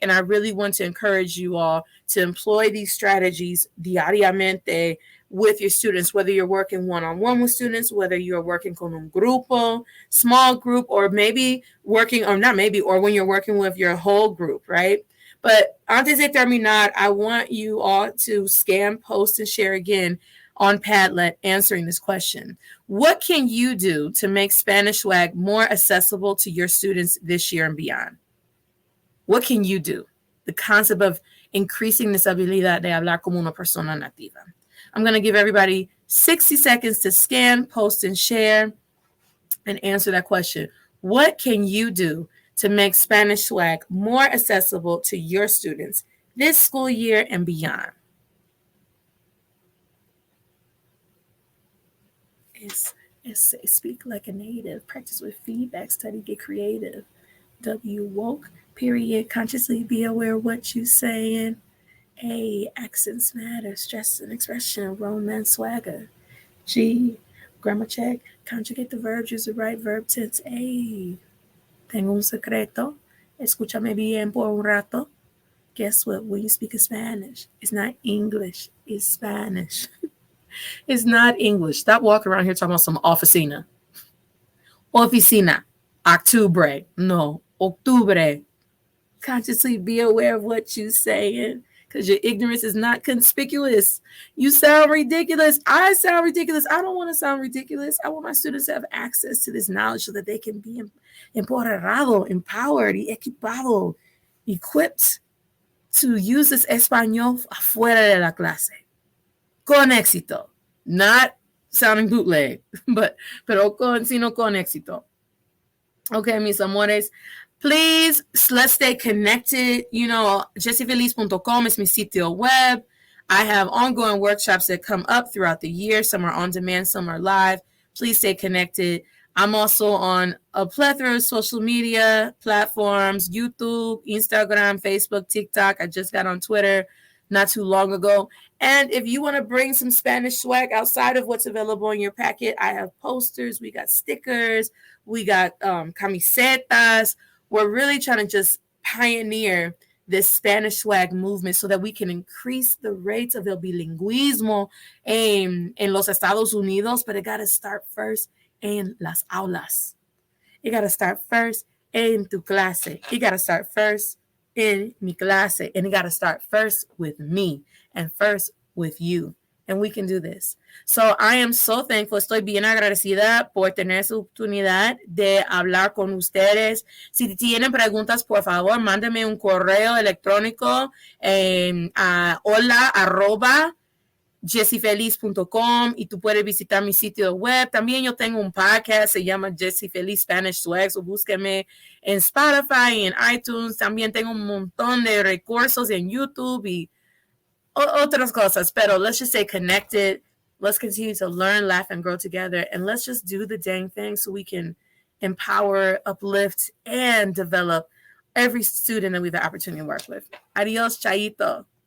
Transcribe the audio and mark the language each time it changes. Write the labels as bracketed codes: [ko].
[en] And I really want to encourage you all to employ these strategies diariamente with your students, whether you're working one-on-one with students, whether you're working [es] con un grupo, [en] small group, or maybe working, or not maybe, or when you're working with your whole group, right? But [es] antes de terminar, [en] I want you all to scan, post, and share again on Padlet answering this question. What can you do to make Spanish swag more accessible to your students this year and beyond? What can you do? The concept of increasing this [es] habilidad de hablar como una persona nativa. [en] I'm going to give everybody 60 seconds to scan, post, and share and answer that question. What can you do to make Spanish swag more accessible to your students this school year and beyond? Essay, speak like a native, practice with feedback, study, get creative. W, woke, period, consciously be aware of what you're saying. A, accents matter, stress and expression, romance, swagger. G, grammar check, conjugate the verbs, use the right verb tense. [es] A, tengo un secreto, escúchame bien por un rato, [en] guess what? When you speak of Spanish, it's not English, it's Spanish. It's not English. Stop walking around here talking about some oficina. Oficina. Octubre. No. Octubre. Consciously be aware of what you're saying, because your ignorance is not conspicuous. You sound ridiculous. I sound ridiculous. I don't want to sound ridiculous. I want my students to have access to this knowledge so that they can be empoderado, empowered, equipado, equipped to use this español [es] afuera de la clase. Con éxito. [en] Not sounding bootleg, [es] pero con éxito. [en] Okay, [es] mis amores. [en] Please, let's stay connected. You know, jessifeliz.com is my [es] sitio web. [en] I have ongoing workshops that come up throughout the year. Some are on demand, some are live. Please stay connected. I'm also on a plethora of social media platforms, YouTube, Instagram, Facebook, TikTok. I just got on Twitter not too long ago. And if you want to bring some Spanish swag outside of what's available in your packet, I have posters, we got stickers, we got camisetas. We're really trying to just pioneer this Spanish swag movement so that we can increase the rates of [es] el bilingüismo en los Estados Unidos, [en] but it got to start first [es] en las aulas. [en] It got to start first [es] en tu clase. [en] It got to start first in [es] mi clase. [en] And it got to start first with me and first with you. And we can do this. So I am so thankful. [es] Estoy bien agradecida por tener esa oportunidad de hablar con ustedes. Si tienen preguntas, por favor, mándenme un correo electrónico a hola@jessifeliz.com y tú puedes visitar mi sitio web. También yo tengo un podcast, se llama Jessie Feliz Spanish Swag. So búsqueme en Spotify y en iTunes. También tengo un montón de recursos en YouTube y otras cosas, pero [en] let's just stay connected. Let's continue to learn, laugh, and grow together. And let's just do the dang thing so we can empower, uplift, and develop every student that we have the opportunity to work with. [es] Adios, Chaito.